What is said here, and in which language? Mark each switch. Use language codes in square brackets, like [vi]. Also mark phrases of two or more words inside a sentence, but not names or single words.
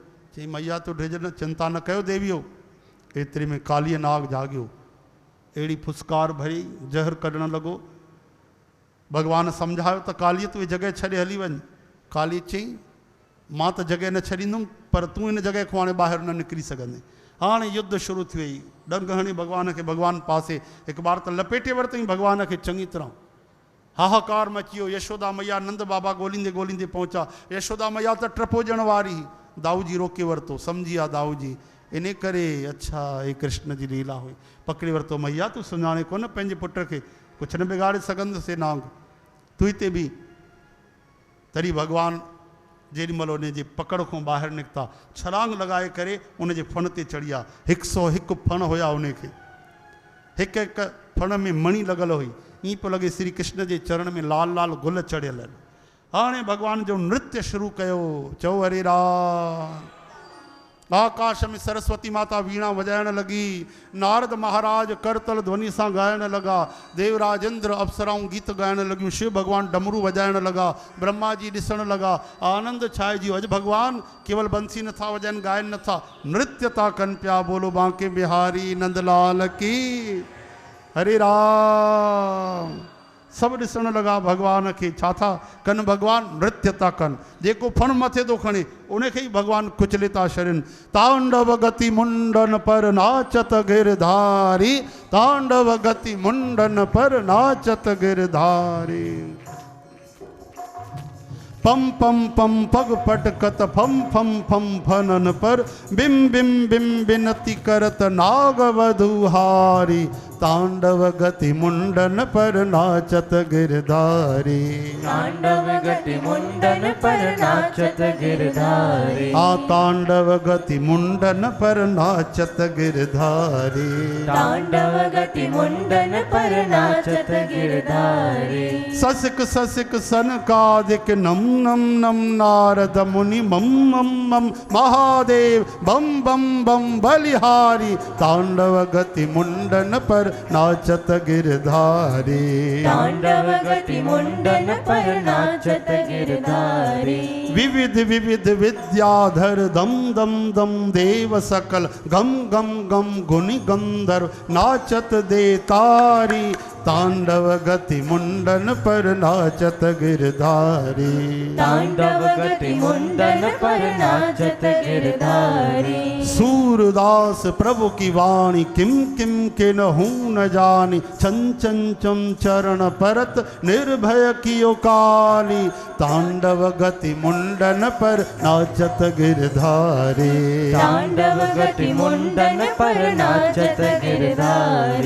[sd] चई मैया तूं ड्रिज न, चिंता न कयो देवियो। एतिरे में कालीअ नाग जाॻियो, अहिड़ी फुसकार भरी ज़हर कढणु लॻो। भॻवानु सम्झायो त कालीअ तूं जॻह छॾे हली वञ। काली चई मां त जॻह न छॾींदुमि, पर तूं हिन जॻह खां हाणे ॿाहिरि न निकिरी सघंदे। हाणे युद्ध शुरू थी वई, डंग हणी भॻवान खे, भॻवानु पासे हिकु बार त लपेटे वरितईं भॻवान खे चङी तरह। हाहाकार मची वियो। यशोदा मैया नंद बाबा ॻोल्हींदे ॻोल्हींदे पहुचा। यशोदा मैया त टप हुजण वारी, दाऊ जी रोके वरितो, सम्झी विया दाऊ जी, इन करे अच्छा हे कृष्ण जी लीला हुई। पकड़े वरितो, मैया तूं सुञाणे कोन पंहिंजे पुट खे, कुझु न बिगाड़े सघंदुसि नांग, तूं हिते बि। तॾहिं भॻवानु जेॾीमहिल उन जे पकड़ खां ॿाहिरि निकिता, छलांग लॻाए करे उन जे फण ते चढ़ी विया। 101 फण हुया उनखे, हिकु हिकु फण में मणी लॻल हुई, ईअं पियो लॻे श्री कृष्ण जे चरण में लाल लाल गुल चढ़ियल आहिनि। हाणे भॻवान जो नृत्य शुरू कयो। चओ हरे राम। आकाश में सरस्वती माता वीणा वॼाइण लॻी, नारद महाराज करतल ध्वनि सां ॻाइण लॻा, देवराज इंद्र अप्सराऊं गीत ॻाइण लॻियूं, शिव भॻवानु डमरू वॼाइण लॻा, ब्रह्मा जी ॾिसण लॻा। आनंद छाइजी। अॼु भॻवानु केवल बंसी नथा वॼाइनि, ॻाइनि नथा, नृत्य था कनि पिया। [hi] बोलो बांके बिहारी नंदलाल की हरे राम। [sd] सभु ॾिसण लॻा भॻवान खे। छा था कनि भॻवानु? नृत्य था कनि। जेको फण मथे थो खणे उनखे ई भॻवानु कुचले था छॾनि। [bra] तांडव गति मुंडन पर नाचत गिरधारी, तांडव गति मुंडन पर नाचत गिरधारी। पम पम पम पग पटकत फम फम फम फनन पर, बिम बिम बिम बिनती करत नाग वधुहारी, तांडव गति मुंडन पर नाचत गिरधारी। तांडव गति मुंडन पर नाचत गिरधारी। आ तांडव गति मुंडन पर नाचत गिरधारी। तांडव गति मुंडन पर नाचत गिरधारी। ससिक ससिक सनकादिक नम नम नम नारद मुनि मम मम मम महादेव बम बम बम बलिहारी, तांडव गति मुंडन पर नाचत गिरधारी। तांडव गति मुंडन पर नाचत गिरधारी। विविध विविध विद्याधर दम दम दम देव सकल, गम गम गम गुनि गंधर्व नाचत देतारी, तांडव गति मुंडन पर नाचत गिरधारी। तांडव गति मुंडन पर नाचत गिरधारी। सूरदास प्रभु की वाणी किम किम के न हूँ न जानी छन छन चम चरण परत निर्भय कियो काली तांडव गति मुंडन पर नाचत गिरधारी तांडव गति मुंडन पर नाचत गिरधारी